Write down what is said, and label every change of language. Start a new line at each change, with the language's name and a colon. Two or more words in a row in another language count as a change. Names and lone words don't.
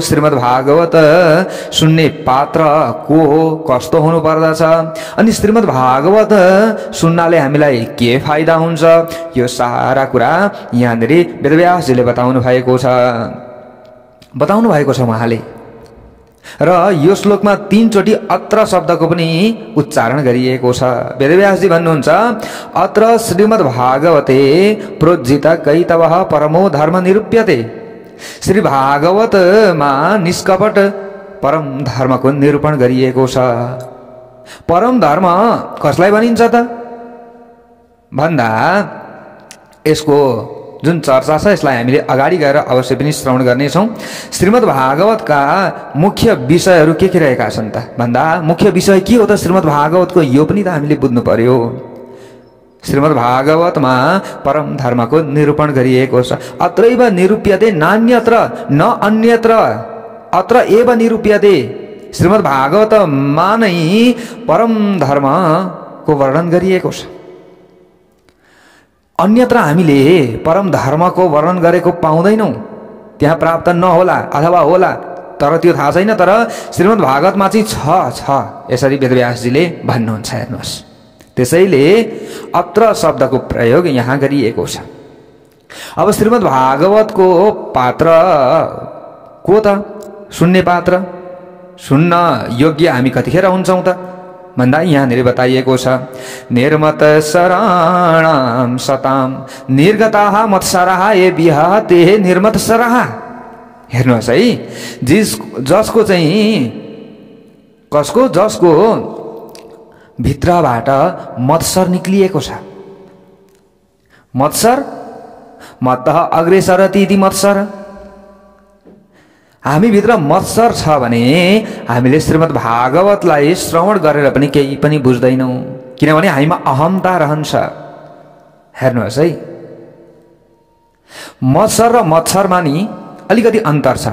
Nepali: श्रीमद् भागवत सुन्ने पात्र को हो, कस्तो हुनु पर्दछ, अनि श्रीमद् भागवत सुन्नाले हामीलाई के फाइदा हुन्छ, यो सारा कुरा यहाँनिर वेदव्यासजीले बताउनु भएको छ उहाँले। र यो श्लोकमा 3 चोटि अत्र शब्दको पनि उच्चारण गरिएको छ। वेदव्यासजी भन्नुहुन्छ
Sanskrit: अत्र श्रीमद् भागवते प्रोज्झित कैतवः परमो धर्म निरूप्यते।
Nepali: श्री भागवतमा निष्कपट परम धर्मको निरूपण गरिएको छ। परम धर्म कसलाई भनिन्छ त भन्दा यसको जुन चर्चा छ यसलाई हामीले अगाडि गएर अवश्य पनि श्रवण गर्नेछौँ। श्रीमद् भागवतका मुख्य विषयहरू के रहेका छन् त भन्दा मुख्य विषय के हो त श्रीमद् भागवतको, यो पनि त हामीले बुझ्नु पर्यो। श्रीमद् भागवतमा परम धर्मको निरूपण गरिएको छ।
Sanskrit: अत्रैव निरूप्यते नान्यत्र न अन्यत्र, अत्र एव निरूप्यते।
Nepali: श्रीमद् भागवतमा नै परम धर्मको वर्णन गरिएको छ। अन्यत्र हामीले परम धर्मको वर्णन गरेको पाउँदैनौँ, त्यहाँ प्राप्त नहोला अथवा होला तर त्यो थाहा छैन। तर श्रीमद् भागवतमा चाहिँ छ यसरी वेदव्यासजीले भन्नुहुन्छ। हेर्नुहोस्, त्यसैले अत्र शब्दको प्रयोग यहाँ गरिएको छ। अब श्रीमद् भागवतको पात्र को त? सुन्ने पात्र, सुन्न योग्य हामी कतिखेर हुन्छौँ त भन्दा यहाँनिर बताइएको छ
Sanskrit: निर्मत शराणाम सताम निर्गताः मत्सराः ये विहते निर्मत सराः।
Nepali: हेर्नुहोस् है, जसको भित्रबाट मत्सर निक्लिएको छ।
Sanskrit: मत्सर मत्तः अग्रेसरति इति मत्सर।
Nepali: हामी भित्र मत्सर छ भने हामीले श्रीमद् भागवतलाई श्रवण गरेर पनि केही पनि बुझ्दैनौँ, किनभने हामीमा अहमता रहन्छ। हेर्नुहोस् है, मत्सर र मच्छरमा नि अलिकति अन्तर छ।